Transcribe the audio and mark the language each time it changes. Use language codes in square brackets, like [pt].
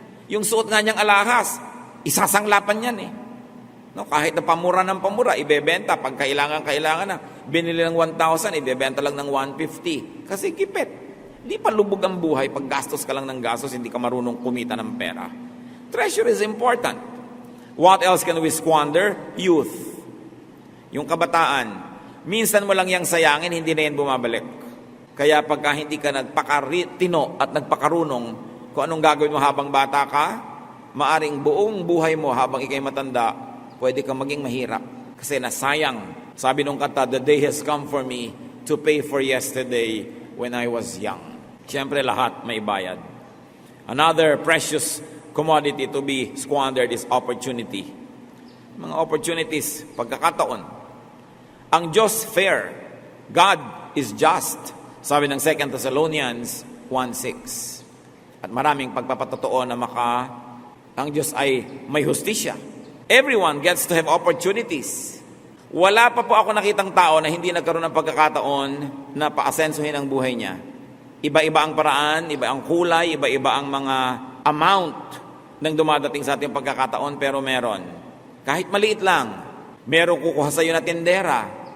[tl] Yung suot nga niyang alahas, isasanglapan yan eh. No, kahit na pamura ng pamura, ibebenta. Pag kailangan na. Binili ng 1,000, ibebenta lang ng 150. Kasi kipit. Di pa lubog ang buhay pag gastos ka lang ng gastos, hindi ka marunong kumita ng pera. [en] Treasure is important. What else can we squander? [tl] Youth. Yung kabataan. Minsan mo lang yang sayangin, hindi na yan bumabalik. Kaya pagka hindi ka nagpakatino at nagpakarunong kung anong gagawin mo habang bata ka, maaring buong buhay mo habang ikay matanda, pwede kang maging mahirap. Kasi nasayang. Sabi nung kanta, [en] the day has come for me to pay for yesterday when I was young. [tl] Siyempre lahat may bayad. [en] Another precious commodity to be squandered is opportunity. [tl] Mga opportunities, pagkakataon. Ang Diyos fair. [en] God is just. [tl] Sabi ng [en] 2 Thessalonians 1:6. [tl] At maraming pagpapatotoo na ang Diyos ay may hustisya. [en] Everyone gets to have opportunities. [tl] Wala pa po ako nakitang tao na hindi nagkaroon ng pagkakataon na paasensuhin ang buhay niya. Iba-iba ang paraan, iba ang kulay, iba-iba ang mga amount ng dumadating sa ating pagkakataon, pero meron. Kahit maliit lang, meron kukuha sa iyo na tindera.